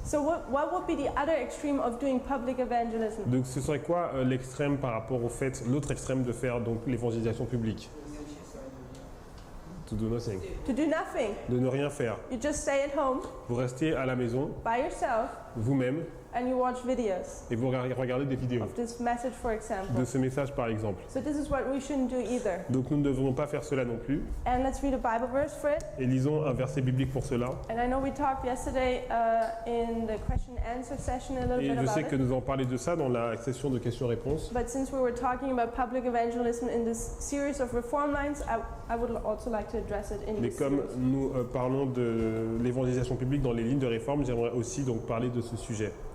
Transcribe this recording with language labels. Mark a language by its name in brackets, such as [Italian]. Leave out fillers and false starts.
[English] So what would be the other extreme of doing public evangelism? [French] Donc ce serait quoi l'extrême par rapport au fait, l'autre extrême de faire donc l'évangélisation publique? [English] To do nothing. To do nothing. [French] De ne rien faire. [English] You just stay at home [French] Vous restez à la maison, [English] by yourself [French] vous-même, [English] and you watch videos [French] et vous regardez des vidéos [English] of this message, for [French] de [English] example. [French] ce message par exemple. [English] So this is what we shouldn't do either. [French] Donc nous ne devons pas faire cela non plus. [English] And let's read a Bible verse for it. [French] Et lisons un verset biblique pour cela. [English] And I know we talked yesterday in the question and answer session a little [French] Et [English] bit [French] je sais [English] about [French] que [English] it. [French] nous en parlons de ça dans la session de questions-réponses. [English] But since we were talking about public evangelism in this series of reform lines, I would also like to address it in [French] Mais [English] this [French] comme [English] series. [French] nous parlons de l'évangélisation publique dans les lignes de réforme, j'aimerais aussi donc parler de ce sujet.